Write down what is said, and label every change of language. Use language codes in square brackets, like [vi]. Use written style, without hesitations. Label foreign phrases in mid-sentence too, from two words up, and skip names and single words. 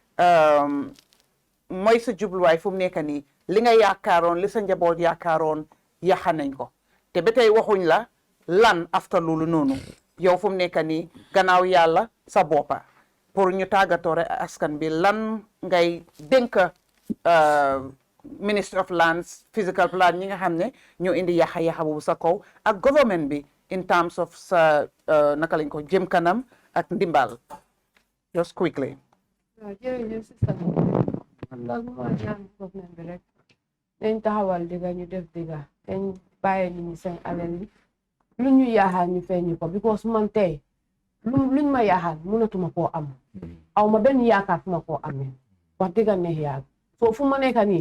[wo] mooy sa jubluwaay fu mu nekk nii li nga yaakaaroon li sa njaboot yaakaaroon yaxa nañ ko te ba tey waxuñ la lan after loolu noonu yow fu mu nekk nii gannaaw yàlla sa boppa pour ñu tàggatoo rek askan bi lan ngay dénk Ministry of Lands Physical Plan ñi nga xam ne ñoo indi yaxa boobu sa kaw ak government bi [en] in terms of [wo] sa naka lañ ko jëm kanam ak ndimbal [en] just quickly. [wo] jërëjëf sista man daal bu ma ñaan government bi rek dañ taxawal digga ñu def digga dañ bàyyi nit ñi seen alal yi lu ñu yaaxal ñu feeñu ko because man tey luñ ma yaaxal mënatuma koo am aw ma benn yaakaar fu ma koo amee wax digga neex yàgg soo fu ma nekk nii